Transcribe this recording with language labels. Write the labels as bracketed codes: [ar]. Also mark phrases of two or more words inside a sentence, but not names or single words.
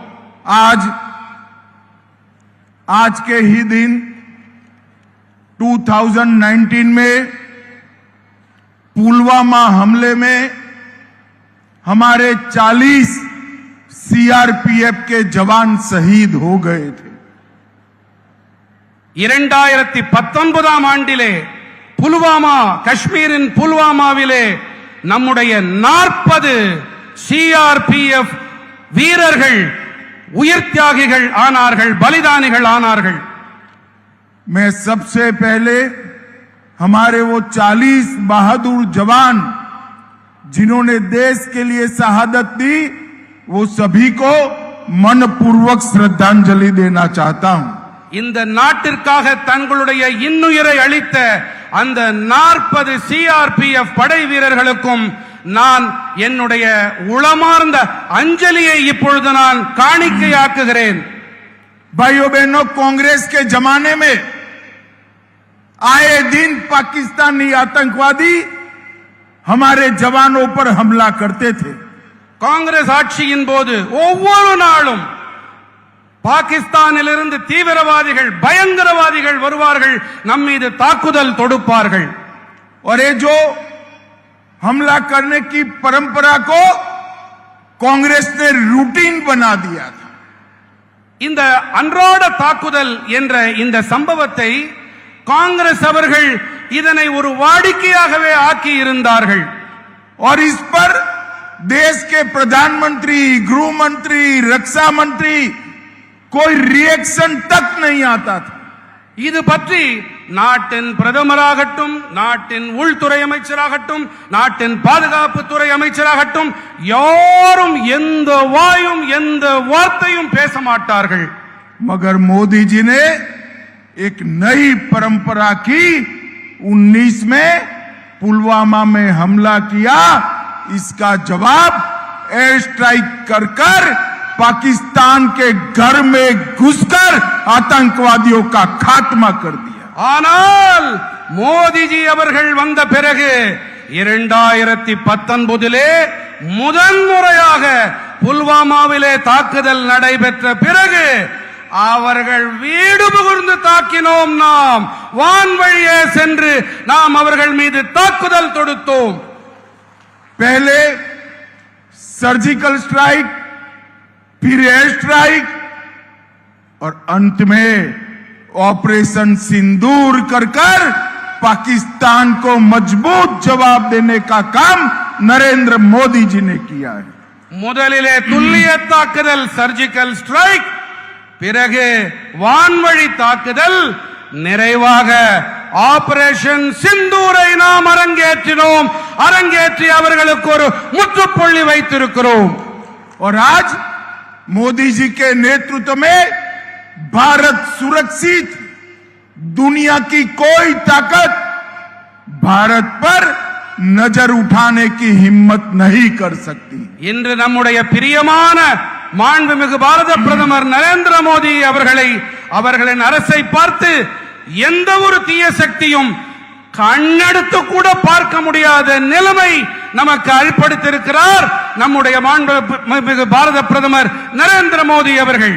[hi] आज के ही दिन 2019 में पुलवामा हमले में हमारे 40 सीआरपीएफ के जवान शहीद हो गए थे। [ta] 2019 ஆண்டிலே புல்வாமா காஷ்மீரின் புல்வாமாவிலே நம்முடைய 40 சிஆர்பிஎஃப் வீரர்கள் உயிர் தியாகிகள் ஆனார்கள், பலிதானிகள் ஆனார்கள்। [hi] मैं सबसे पहले हमारे वो 40 बहादुर जवान जिन्होंने देश के लिए शहादत दी वो सभी को मनपूर्वक श्रद्धांजलि देना चाहता हूं। [ta] இந்த நாட்டிற்காக தங்களுடைய இன்னுயிரை அளித்த அந்த 40 சிஆர்பிஎஃப் படை வீரர்களுக்கும் நான் என்னுடைய உளமார்ந்த அஞ்சலியை இப்பொழுது நான் காணிக்கையாக்குகிறேன்। [hi] भाइयों बहनों, कांग्रेस के जमाने में आए दिन पाकिस्तानी आतंकवादी हमारे जवानों पर हमला करते थे। [ta] காங்கிரஸ் ஆட்சியின் போது ஒவ்வொரு நாளும் பாகிஸ்தானிலிருந்து தீவிரவாதிகள் பயங்கரவாதிகள் வருவார்கள், நம் மீது தாக்குதல் தொடுப்பார்கள்। [hi] और ये जो हमला करने की परंपरा को कांग्रेस ने रूटीन बना दिया था। [ta] இந்த அன்றாட தாக்குதல் என்ற இந்த சம்பவத்தை காங்கிரஸ் அவர்கள் இதனை ஒரு வாடிக்கையாகவே ஆக்கி இருந்தார்கள்। [hi] और इस पर देश के प्रधानमंत्री, गृह मंत्री, रक्षा मंत्री कोई रिएक्शन तक नहीं आता था। [ta] இது பற்றி நாட்டின் பிரதமராகட்டும், நாட்டின் உள்துறை அமைச்சராகட்டும், நாட்டின் பாதுகாப்புத்துறை அமைச்சராகட்டும், யாரும் எந்த வாயும் எந்த வார்த்தையும் பேச மாட்டார்கள். [hi] मगर मोदी जी ने एक नई परंपरा की 19 में पुलवामा में हमला किया, इसका जवाब [en] air strike [hi] कर कर पाकिस्तान के घर में घुसकर आतंकवादियों का खात्मा कर दिया. [ta] ஆனால் மோடிஜி அவர்கள் வந்த பிறகு 2019 முதன்முறையாக புல்வாமாவிலே தாக்குதல் நடைபெற்ற பிறகு அவர்கள் வீடு புகுந்து தாக்கினோம். நாம் வான்வழியே சென்று நாம் அவர்கள் மீது தாக்குதல் தொடுத்தோம். [hi] पहले [en] surgical strike, [hi] फिर [en] air strike [hi] और अंत में ऑपरेशन सिंदूर कर कर पाकिस्तान को मजबूत जवाब देने का काम नरेंद्र मोदी जी ने किया है. [ta] முதலிலே துல்லிய தாக்குதல் [en] surgical strike, [ta] பிறகு வான்வழி தாக்குதல், நிறைவாக ஆபரேஷன் சிந்தூரை நாம் அரங்கேற்றினோம். அரங்கேற்றி அவர்களுக்கு ஒரு முற்றுப்புள்ளி வைத்திருக்கிறோம். [hi] और आज मोदी जी के नेतृत्व में भारत सुरक्षित, दुनिया की कोई ताकत भारत पर नजर उठाने की हिम्मत नहीं कर सकती. [ta] இன்று நம்முடைய பிரியமான மாண்புமிகு பாரத பிரதமர் நரேந்திர மோடி அவர்களின் அரசை பார்த்து எந்த ஒரு தீய சக்தியும் கண்ணெடுத்து கூட பார்க்க முடியாத நிலைமை நமக்கு அளிப்படுத்தியிருக்கிறார் நம்முடைய மாண்புமிகு பாரத பிரதமர் நரேந்திர மோடி அவர்கள்.